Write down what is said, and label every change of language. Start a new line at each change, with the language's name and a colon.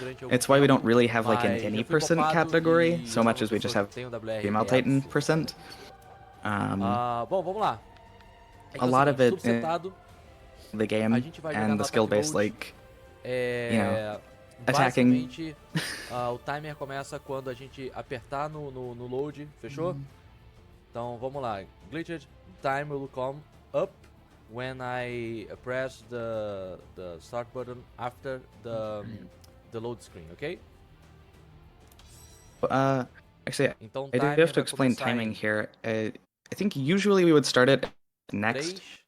English: It's why we don't really have like an any percent category so much as we just have female Titan percent. A lot of it in the game and the skill-based like you know, attacking.
Portuguese: O timer começa quando a gente apertar no load, fechou? Então vamos lá.
English: Glitched time will come up when I press the start button after the load screen, okay? Actually, I do have to explain timing here. I think usually we would start it next.